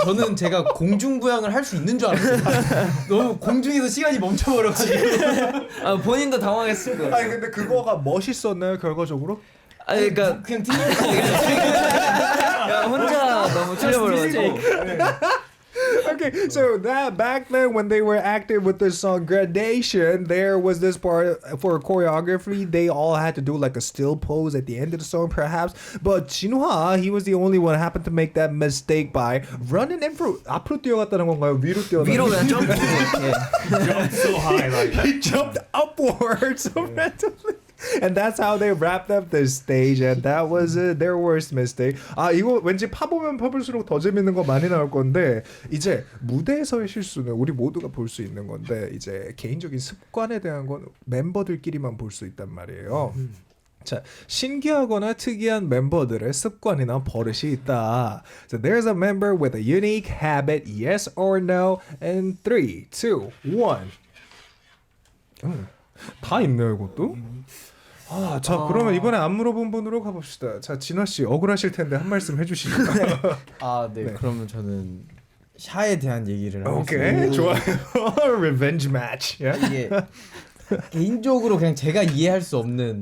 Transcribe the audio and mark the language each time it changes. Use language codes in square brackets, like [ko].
[ko] 저는 제가 공중부양을 할 수 있는 줄 알았어요. 너무 공중에서 시간이 멈춰버려가지고. 본인도 당황했을 거예요. 아니 근데 그거가 멋있었나요 결과적으로? 아니 그러니까 그냥 혼자 너무 틀려버려가지고 [en] Okay, so that back then when they were active with the song Gradation, there was this part for choreography. They all had to do like a still pose at the end of the song, perhaps. But Jinhwa, he was the only one who happened to make that mistake by running in for [ko] 앞으로 뛰어갔다는 건가요? 위로 뛰어갔다는 위로 그냥 점프. [en] Jumped so high, like He jumped upwards so randomly. And that's how they wrapped up the stage, and that was their worst mistake. [ko] 아 이거 왠지 파보면 파볼수록 더 재밌는 거 많이 나올 건데 이제 무대에서의 실수는 우리 모두가 볼 수 있는 건데 이제 개인적인 습관에 대한 건 멤버들끼리만 볼 수 있단 말이에요. 자, 신기하거나 특이한 멤버들의 습관이나 버릇이 있다. [en] So there's a member with a unique habit, yes or no, and 3, 2, 1. [ko] 다 있네요, 이것도. 아, 자 그러면 이번에 안 물어본 분으로 가봅시다. 자, 진화 씨 억울하실 텐데 한 말씀 해주시죠. 아, 네. 그러면 저는 샤에 대한 얘기를 하겠습니다. 오케이, 좋아요. [en] Revenge match. [ko] 이게 개인적으로 그냥 제가 이해할 수 없는.